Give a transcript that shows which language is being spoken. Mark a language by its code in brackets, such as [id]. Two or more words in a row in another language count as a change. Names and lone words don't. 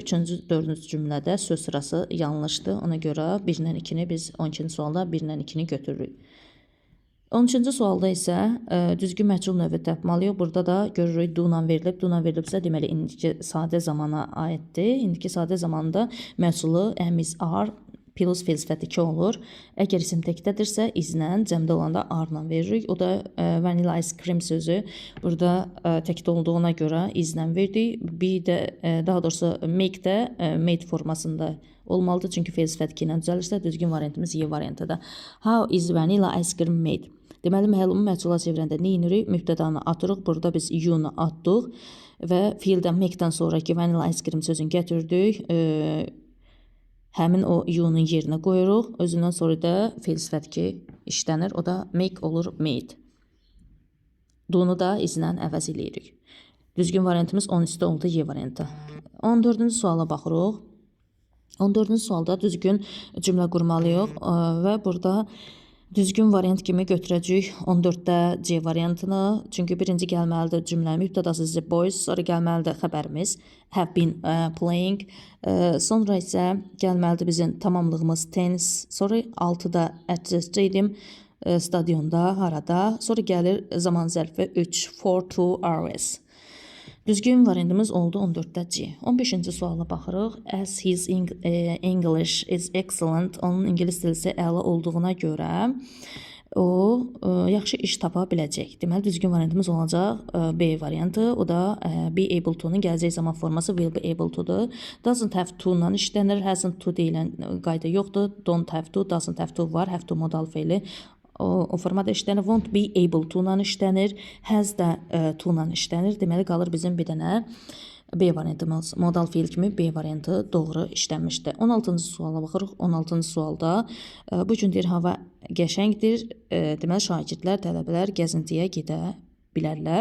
[az] 3-cü, 4-cü cümlədə söz sırası yanlışdır. Ona görə 1 ilə 2-ni biz 12-ci sualda 1 ilə 2-ni götürürük. 13-cü sualda isə düzgün məhsul növü tapmalıyıq. Burada da görürük do-la verilib. Do-la verilibsə deməli indiki sadə zamana aiddir. İndiki sadə zamanda məhsulu [en] am, is, are, [az] plus fe'l sifəti 2 olur. Əgər isim təkdədirsə izlə, cəmdə olanda arla veririk. O da [en] vanilla ice cream [az] sözü burada təkdə olduğuna görə izlə verdik. Bir də daha doğrusu make də made formasında olmalıdır. Çünki fe'l sifət 2 ilə düzəlirsə düzgün variantımız Y variantıdır. [en] How is vanilla ice cream made? [az] Deməli, məlumu məhsula çevirəndə nə edirik? Mübtədanı atırıq. Burada biz you-nu atdıq və fiildən make-dən sonraki [en] vanilla ice cream [az] sözünü gətirdik. Həmin o you-nun yerinə qoyuruq. Özündən sonra da fe'l sifət 2 işlənir. O da make olur made. Do-nu da izlə əvəz eləyirik. Düzgün variantımız 13-də oldu Y variantı. 14-cü suala baxırıq. 14-cü sualda düzgün cümlə qurmalıyıq və burada düzgün variant kimi götürəcəyik 14-də C variantını. Çünki birinci gəlməlidir cümlənin mübtədası [en] the boys, [az] sonra gəlməlidir xəbərimiz [en] have been playing. [az] Sonra isə gəlməlidir bizim tamamlığımız tennis. Sonra 6-da [en] at the stadium, [az] stadionda, harada. Sonra gəlir zaman zərfi 3 [en] for 2 hours. [az] Düzgün variantımız oldu 14-də C. 15-ci suala baxırıq. [en] As his English is excellent. [az] Onun ingilis dili isə əla olduğuna görə o yaxşı iş tapa biləcək. Deməli, düzgün variantımız olacaq B variantı. O da [en] be able to- [az] nun gələcək zaman forması [en] will be able to- [az] dur. [en] Doesn't have to- [az] la işlənir. [en] Hasn't to [az] deyilən qayda yoxdur. [en] Don't have to, doesn't have to [az] var. [en] Have to [az] modal feili. O formada işlənir. [en] Won't be able to- [az] la işlənir. Has da to-la işlənir. Deməli, qalır bizim bir dənə B variantımız. Modal feil kimi B variantı doğru işlənmişdir. 16-cı suala baxırıq. 16-cı sualda bu gün deyir hava qəşəngdir. Deməli, şagirdlər, tələbələr gəzintiyə gedə bilərlər.